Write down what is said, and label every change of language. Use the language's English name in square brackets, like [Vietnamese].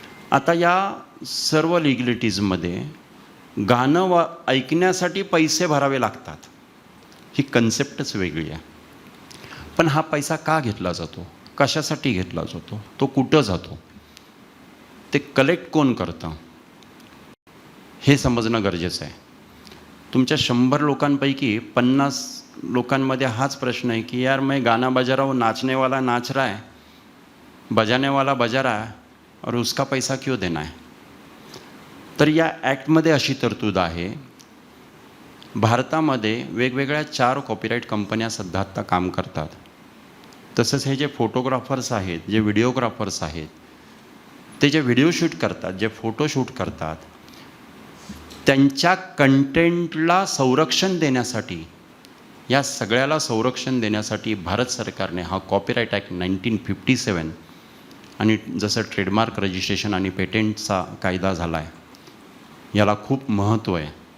[Marathi] आता या सर्व लिगलिटीजमध्ये गाणं ऐकण्यासाठी पैसे भरावे लागतात, ही कन्सेप्टच वेगळी आहे. पण हा पैसा का घेतला जातो, कशासाठी घेतला जातो, तो कुठं जातो. ते कलेक्ट कोण करतं हे समजणं गरजेचं आहे. तुमच्या 100 लोकांपैकी 50 लोकांमध्ये हाच प्रश्न आहे की [Hindi] यार मैं गाना बजा रहा हूँ, नाचने वाला नाच रहा है, बजाने वाला बजा रहा है और उसका पैसा क्यों देना है. [Marathi] तर या ॲक्टमध्ये अशी तरतूद आहे. भारतामध्ये वेगवेगळ्या 4 कॉपीराईट कंपन्या सध्या आत्ता काम करतात. तसंच हे जे फोटोग्राफर्स आहेत, जे व्हिडिओग्राफर्स आहेत, ते जे व्हिडिओ शूट करतात, जे फोटो शूट करतात, त्यांच्या कंटेंटला संरक्षण देण्यासाठी, या सगळ्याला संरक्षण देण्यासाठी भारत सरकारने हा कॉपीराईट ॲक्ट 1957 आणि जसं ट्रेडमार्क रजिस्ट्रेशन आणि पेटेंटचा कायदा झाला आहे, याला खूप महत्त्व आहे.